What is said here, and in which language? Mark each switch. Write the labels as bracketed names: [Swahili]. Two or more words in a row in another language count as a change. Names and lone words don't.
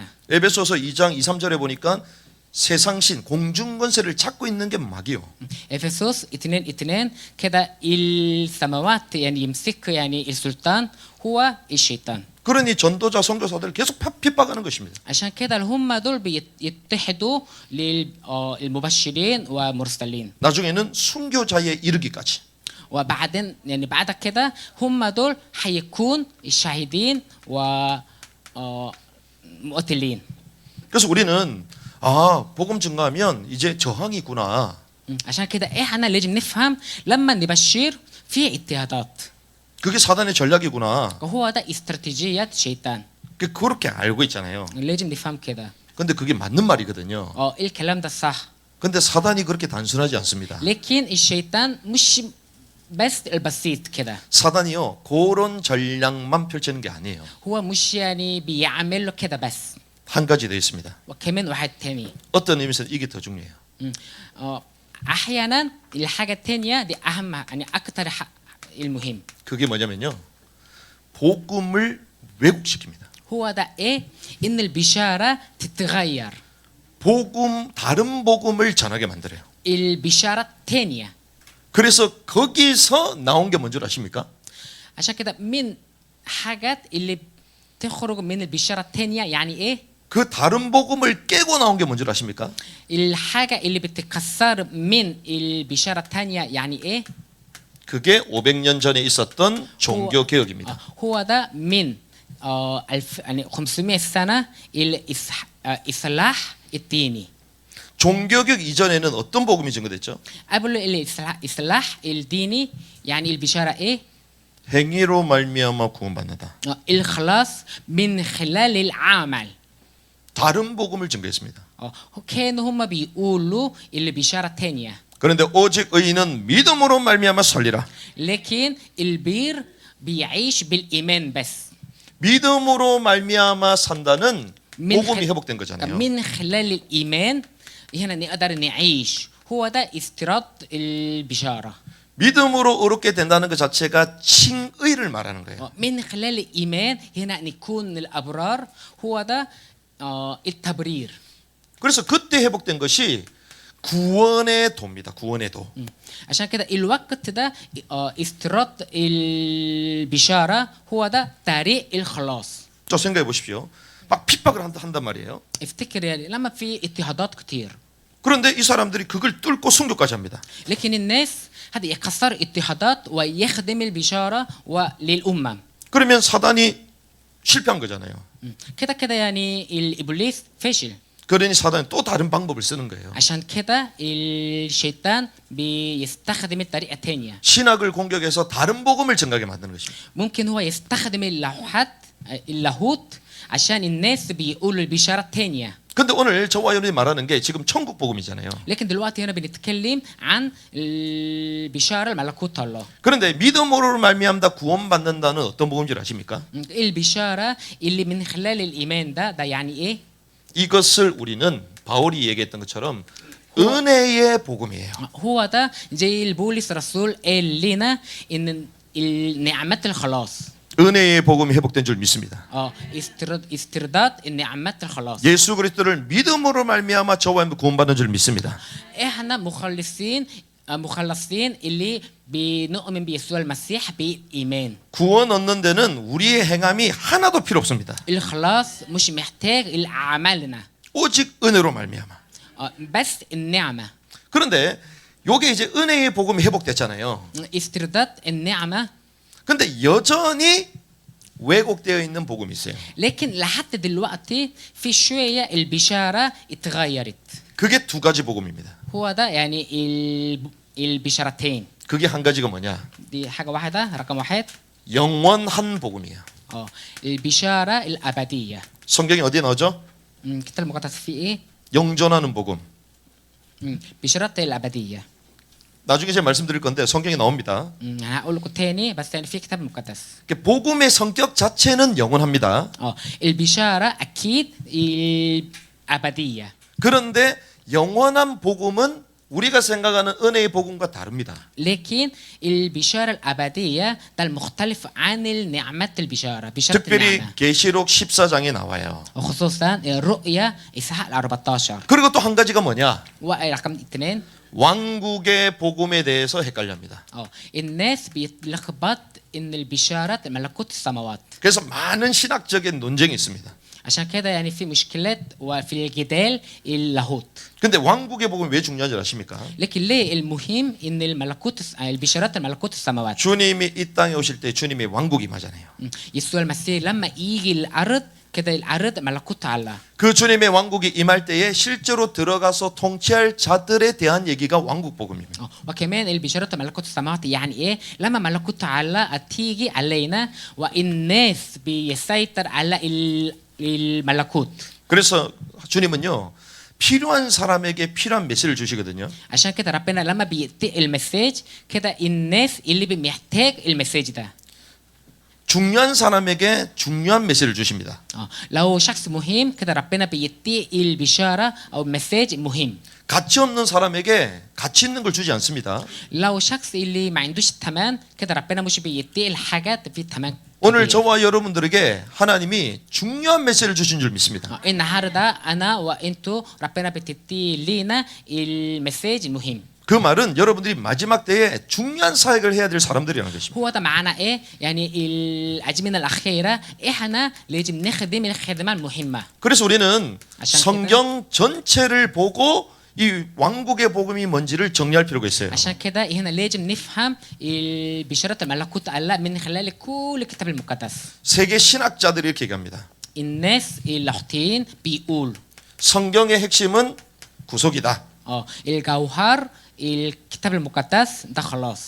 [Korean] 에베소서 2장 2, 3절에 보니까 세상신 공중 권세를 찾고 있는 게 막이요. [Arabic] افسس 2:2 كده السماوات يعني يمسك يعني السلطان هو الشيطان. [Korean] 그러니 전도자 선교사들 계속 핍박하는 것입니다. [Arabic] عشان كده هم دول بيتحدوا للمبشرين ومرسلين. [Korean] 나중에는 순교자에 이르기까지. [Arabic] وبعدين يعني بعد كده هم دول حيكون الشاهدين و مقتلين. [Korean] 그래서 우리는 복음 증거하면 이제 저항이 있구나. [Arabic] عشان كده احنا لازم نفهم لما نبشر في اضطهادات. [Korean] 그게 사단의 전략이구나. [Arabic] هو ده استراتيجية شيطان. [Korean] 그렇게 알고 있잖아요. [Arabic] لازم نفهم كده. [Korean] 근데 그게 맞는 말이거든요. [Arabic] الكلام ده صح. [Korean] 근데 사단이 그렇게 단순하지 않습니다. [Arabic] لكن الشيطان مش بس البسيط كده. [Korean] 사단이요 그런 전략만 펼치는 게 아니에요. [Arabic] هو مش يعني بيعمل له كده بس. [Korean] 한 가지 더 있습니다. [Arabic] وكمان واحد تاني. [Korean] 어떤 의미에서 이게 더 중요해요. [Arabic] أحيانا الحاجة التانية دي أهم يعني أكتر المهم. [Korean] 그게 뭐냐면요. 복음을 왜곡시킵니다. [Arabic] هو ده إيه؟ إن البشارة تتغير. [Korean] 다른 복음을 전하게 만들어요. [Arabic] البشارة التانية. [Korean] 그래서 거기서 나온 게 뭔 줄 아십니까? [Arabic] عشان كده من حاجات اللي تخرج من البشارة التانية يعني إيه؟ [Korean] 그 다른 복음을 깨고 나온 게 뭔 줄 아십니까? [Arabic] الحاجة اللي بتتكسر من البشارة التانية يعني إيه؟ [Korean] 그게 500년 전에 있었던 종교 개혁입니다. [Arabic] هو ده من 500 سنة الإصلاح الديني. [Korean] 종교개혁 이전에는 어떤 복음이 증거됐죠? [Arabic] قبل الإصلاح الديني يعني البشارة إيه؟ [Korean] 행위로 말미암아 구원받는다. [Arabic] الخلاص من خلال العمل. [Korean] 다른 복음을 증거했습니다. [Arabic] كانوا هم بيقولوا البشارة الثانية. [Korean] 그런데 오직 의인은 믿음으로 말미암아 살리라. [Arabic] لكن البير بيعيش بالإيمان بس. [Korean] 믿음으로 말미암아 산다는 복음이 회복된 거잖아요. [Arabic] من خلال الإيمان هنا نقدر نعيش. هو ده استيراد البشارة. [Korean] 믿음으로 의롭게 된다는 것 자체가 칭의를 말하는 거예요. [Arabic] من خلال الإيمان هنا نكون الأبرار. هو ده التبرير. [Korean] 그래서 그때 회복된 것이 구원의 도입니다. 구원의 도. [Arabic] عشان كده الوقت ده استيراد البشارة هو ده طريق الخلاص. [Korean] 저 생각해 보십시오. 막 핍박을 한단 말이에요. [Arabic] افتكر يعني لما في اضطهادات كتير. [Korean] 그런데 이 사람들이 그걸 뚫고 순교까지 합니다. [Arabic] لكن الناس هذا يكسر اضطهادات ويخدم البشارة وللأمم. [Korean] 그러면 사단이 실패한 거잖아요. [Arabic] كده كده يعني الإبليس فشل. [Korean] 그러니 사단이 또 다른 방법을 쓰는 거예요. [Arabic] عشان كده الشيطان بيستخدم الطريقة الثانية. [Korean] 신학을 공격해서 다른 복음을 증가하게 만드는 것입니다. [Arabic] ممكن هو يستخدم اللاهوت عشان الناس بيقولوا البشارة الثانية. [Korean] 근데 오늘 저와 여러분이 말하는 게 지금 천국 복음이잖아요. [Arabic] لكن دلوقتي هنا بنتكلم عن البشارة الملكوت الله. [Korean] 그런데 믿음으로 말미암다 구원받는다는 어떤 복음인 줄 아십니까? [Arabic] البشارة اللي من خلال الإيمان ده يعني إيه؟ [Korean] 이것을 우리는 바울이 얘기했던 것처럼 은혜의 복음이에요. [Arabic] هو ده زي البولس الرسول قال لنا إن النعمات الخلاص. [Korean] 은혜의 복음이 회복된 줄 믿습니다. [Arabic] استرداد النعمات الخلاص. [Korean] 예수 그리스도를 믿음으로 말미암아 저와 함께 구원받는 줄 믿습니다. [Arabic] إحنا مخلصين اللي بنؤمن بيسوع المسيح بالإيمان. [Korean] 구원 얻는 데는 우리의 행함이 하나도 필요 없습니다. [Arabic] الخلاص مش محتاج لأعمالنا. [Korean] 오직 은혜로 말미암아. [Arabic] بس النعمة. [Korean] 그런데 요게 이제 은혜의 복음이 회복됐잖아요. [Arabic] استرداد النعمة. [Korean] 근데 여전히 왜곡되어 있는 복음이 있어요. [Arabic] لكن لحد دلوقتي في شوية البشارة اتغيرت. [Korean] 그게 두 가지 복음입니다. [Arabic] هو ده يعني البشارتين. [Korean] 그게 한 가지가 뭐냐? [Arabic] دي حاجة واحدة رقم واحد. [Korean] 영원한 복음이에요. [Arabic] البشارة الأبدية. [Korean] 성경이 어디에 나오죠? [Arabic] الكتاب المقدس فيه ايه؟ [Korean] 영존하는 복음. [Arabic] بشرط الأبدية. [Korean] 나중에 제가 말씀드릴 건데 성경에 나옵니다. [Arabic] أنا هقول لكم تاني بس يعني في كتاب مقدس. [Korean] 복음의 성격 자체는 영원합니다. [Arabic] البشارة أكيد الأبدية. [Korean] 그런데 영원한 복음은 우리가 생각하는 은혜의 복음과 다릅니다. [Arabic] لكن البشارة الأبدية ده المختلف عن النعمة البشارة. بشارة [Korean] 특별히 [Arabic] النعمة. [Korean] 계시록 14장에 나와요. [Arabic] وخصوصا الرؤيا إسحاق 14. [Korean] 그리고 또 한 가지가 뭐냐? [Arabic] ورقم 2 [Korean] 왕국의 복음에 대해서 헷갈려합니다. [Arabic] الناس بيتلخبط إن البشارة ملكوت السماوات. [Korean] 그래서 많은 신학적인 논쟁이 있습니다. [Arabic] عشان كده يعني في مشكلات وفي الجدال اللاهوت. [Korean] 근데 왕국의 복음이 왜 중요한지 아십니까? [Arabic] لكن ليه المهم ان الملكوت البشارات الملكوت السماوات. [Korean] 주님이 이 땅에 오실 때 주님의 왕국이 임하잖아요. [Arabic] يسوع المسيح لما يجي الارض كده الارض ملكوت الله. [Korean] 그 주님의 왕국이 임할 때에 실제로 들어가서 통치할 자들에 대한 얘기가 왕국 복음입니다. [Arabic] وكمان البشارات ملكوت السماوات يعني ايه؟ لما ملكوت الله تيجي علينا والناس بيسيطر على الملكوت. [Korean] 그래서 주님은요 필요한 사람에게 필요한 메시지를 주시거든요. [Arabic] عشان كده ربنا لما بيدي المساج كده الناس اللي محتاج المساج ده. [Korean] 중요한 사람에게 중요한 메시지를 주십니다. [Arabic] لو شخص مهم كده ربنا بيدي البشارة أو مساج مهم. [Korean] 가치 없는 사람에게 가치 있는 걸 주지 않습니다. [Arabic] لو شخص اللي ما عندوش ثمن كده ربنا مش بيدي الحاجات في ثمن. [Korean] 오늘 저와 여러분들에게 하나님이 중요한 메시지를 주신 줄 믿습니다. [Arabic] النهارده أنا وأنتو ربنا بتدي لنا المساج المهم. [Korean] 그 말은 여러분들이 마지막 때에 중요한 사역을 해야 될 사람들이라는 것입니다. [Arabic] هو ده معناه إيه؟ يعني الأزمنة الأخيرة إحنا لازم نخدم الخدمة المهمة. [Korean] 그래서 우리는 성경 전체를 보고 이 왕국의 복음이 뭔지를 정리할 필요가 있어요. [Arabic] عشان كده هنا لازم نفهم البشارة الملكوت الله من خلال كل الكتاب المقدس. [Korean] 세계 신학자들이 이렇게 얘기합니다. [Arabic] الناس اللاهوتيين بيقول [Korean] 성경의 핵심은 구속이다. [Arabic] الجوهر الكتاب المقدس ده خلاص.